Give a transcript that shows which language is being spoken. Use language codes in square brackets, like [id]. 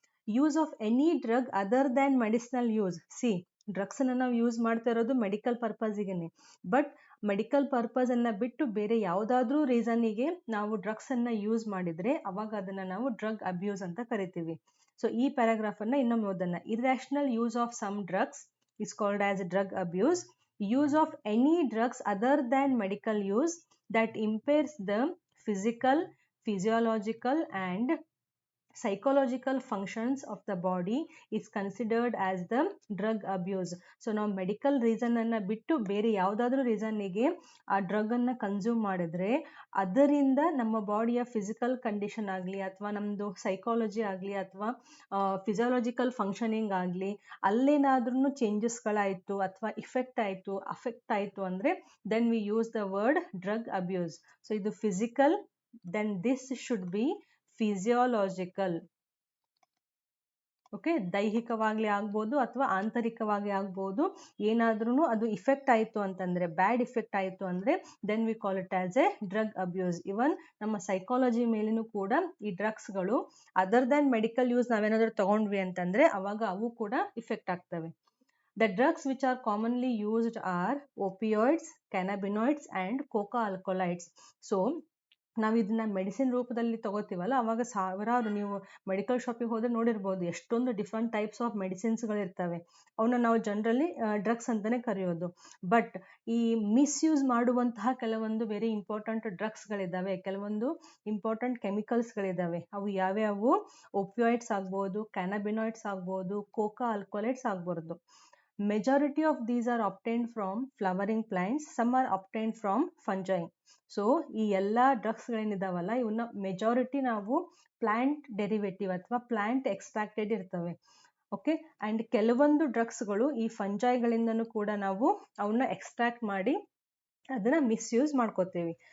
[en] Use of any drug other than medicinal use. [kn] C, drugs ಅನ್ನ ನಾವು use ಮಾಡ್ತಾ ಇರೋದು ಮೆಡಿಕಲ್ ಪರ್ಪಸ್ಗೆನೆ. ಬಟ್ ಮೆಡಿಕಲ್ ಪರ್ಪಸ್ ಅನ್ನ ಬಿಟ್ಟು ಬೇರೆ ಯಾವುದಾದ್ರೂ ರೀಸನ್ನಿಗೆ ನಾವು ಡ್ರಗ್ಸ್ ಅನ್ನ ಯೂಸ್ ಮಾಡಿದ್ರೆ ಅವಾಗ ಅದನ್ನ ನಾವು ಡ್ರಗ್ ಅಬ್ಯೂಸ್ ಅಂತ ಕರಿತೀವಿ. ಸೊ ಈ ಪ್ಯಾರಾಗ್ರಾಫ್ ಅನ್ನ ಇನ್ನೊಮ್ಮೆ ಓದೋಣ. [en] Irrational use of some drugs is called as drug abuse. Use of any drugs other than medical use that impairs the physical, physiological and psychological functions of the body is considered as the drug abuse. [kn] So ನಾವು medical reason ಅನ್ನ ಬಿಟ್ಟು ಬೇರೆ ಯಾವುದಾದ್ರೂ ರೀಸನ್ನಿಗೆ ಆ drug ಅನ್ನ consume ಮಾಡಿದ್ರೆ ಅದರಿಂದ ನಮ್ಮ ಬಾಡಿಯ ಫಿಸಿಕಲ್ ಕಂಡೀಷನ್ ಆಗಲಿ ಅಥವಾ ನಮ್ಮದು ಸೈಕಾಲಜಿ ಆಗಲಿ ಅಥವಾ ಫಿಸಿಯಾಲಜಿಕಲ್ ಫಂಕ್ಷನಿಂಗ್ ಆಗಲಿ ಅಲ್ಲೇನಾದ್ರೂ ಚೇಂಜಸ್ಗಳಾಯಿತು ಅಥವಾ ಅಫೆಕ್ಟ್ ಆಯಿತು ಅಂದರೆ [en] Then we use the word drug abuse. So ಇದು physical, then this should be physiological. [kn] Okay, ದೈಹಿಕವಾಗ್ಲಿ ಆಗ್ಬೋದು ಅಥವಾ ಆಂತರಿಕವಾಗಿ ಆಗ್ಬೋದು. ಏನಾದ್ರೂ ಅದು ಇಫೆಕ್ಟ್ ಆಯಿತು ಅಂತಂದ್ರೆ, ಬ್ಯಾಡ್ ಇಫೆಕ್ಟ್ ಆಯಿತು ಅಂದ್ರೆ [en] Then we call it as a drug abuse. [kn] ಇವನ್ ನಮ್ಮ ಸೈಕಾಲಜಿ ಮೇಲೇನೂ ಕೂಡ ಈ ಡ್ರಗ್ಸ್ಗಳು [en] other than medical use [kn] ನಾವೇನಾದ್ರೂ ತಗೊಂಡ್ವಿ ಅಂತಂದ್ರೆ ಅವಾಗ ಅವು ಕೂಡ ಇಫೆಕ್ಟ್ ಆಗ್ತವೆ. [en] The drugs which are commonly used are opioids, cannabinoids and coca alkaloids. [kn] So ನಾವು ಇದನ್ನ ಮೆಡಿಸಿನ್ ರೂಪದಲ್ಲಿ ತಗೋತೀವಲ್ಲ, ಅವಾಗ ಸಾವಿರಾರು, ನೀವು ಮೆಡಿಕಲ್ ಶಾಪಿಗೆ ಹೋದ್ರೆ ನೋಡಿರ್ಬೋದು, ಎಷ್ಟೊಂದು [en] different types of [kn] ಮೆಡಿಸಿನ್ಸ್ಗಳಿರ್ತವೆ. ಅವನ್ನ ನಾವು ಜನರಲಿ ಡ್ರಗ್ಸ್ ಅಂತಾನೆ ಕರೆಯೋದು. ಬಟ್ ಈ ಮಿಸ್ಯೂಸ್ ಮಾಡುವಂತಹ ಕೆಲವೊಂದು ವೆರಿ ಇಂಪಾರ್ಟೆಂಟ್ ಡ್ರಗ್ಸ್ಗಳಿದ್ದಾವೆ, ಕೆಲವೊಂದು ಇಂಪಾರ್ಟೆಂಟ್ ಕೆಮಿಕಲ್ಸ್ಗಳಿದ್ದಾವೆ. ಅವು ಯಾವ್ಯಾವು, ಒಪಿಯಾಯ್ಡ್ಸ್ ಆಗ್ಬೋದು, ಕ್ಯಾನಬಿನಾಯ್ಡ್ಸ್ ಆಗ್ಬೋದು, ಕೋಕಾ ಆಲ್ಕೋಲೈಡ್ಸ್ ಆಗ್ಬಾರ್ದು. [en] Majority of these are obtained from flowering plants, some are obtained from fungi. [kn] So ಈ ಎಲ್ಲ ಡ್ರಗ್ಸ್ಗಳೇನಿದಾವಲ್ಲ ಇವನ್ನ ಮೆಜಾರಿಟಿ ನಾವು ಪ್ಲಾಂಟ್ ಡೆರಿವೇಟಿವ್ ಅಥವಾ ಪ್ಲಾಂಟ್ ಎಕ್ಸ್ಟ್ರಾಕ್ಟೆಡ್ ಇರ್ತವೆ. ಓಕೆ, ಆ್ಯಂಡ್ ಕೆಲವೊಂದು ಡ್ರಗ್ಸ್ಗಳು ಈ ಫಂಜೈಗಳಿಂದನೂ ಕೂಡ ನಾವು ಅವನ್ನ ಎಕ್ಸ್ಟ್ರಾಕ್ಟ್ ಮಾಡಿ ಅದನ್ನ ಮಿಸ್ಯೂಸ್ ಮಾಡ್ಕೋತೀವಿ.